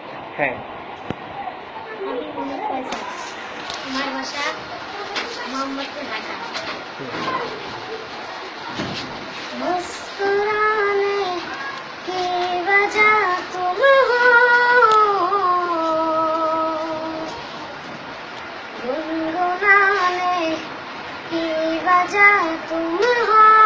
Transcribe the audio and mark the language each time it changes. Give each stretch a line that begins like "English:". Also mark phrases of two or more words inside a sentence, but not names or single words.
Bangla: হ্যাঁ। আমি মোহাম্মদ ফয়সাল। আমার বাসা মোহাম্মদপুর ঢাকা।
Hindi: मुस्कुराने की वजह तुम हो, गुनगुनाने की वजह तुम हो,